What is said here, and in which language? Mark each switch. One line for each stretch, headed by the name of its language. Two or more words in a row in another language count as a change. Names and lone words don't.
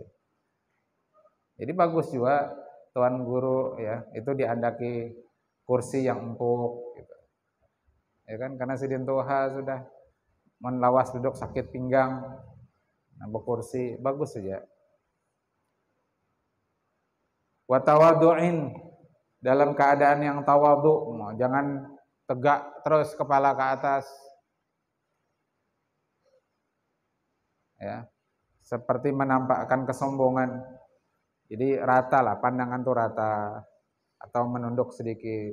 Banjar: Jadi bagus juga tuan guru ya, itu diandaki kursi yang empuk gitu. Ya kan, karena sidin tuha sudah menlawas duduk sakit pinggang, nambah kursi bagus saja.
Arabic: وتواضع,
Indonesian: dalam keadaan yang tawadhu, jangan tegak terus kepala ke atas. Ya. Seperti menampakkan kesombongan. Jadi rata lah, pandangan tuh rata atau menunduk sedikit.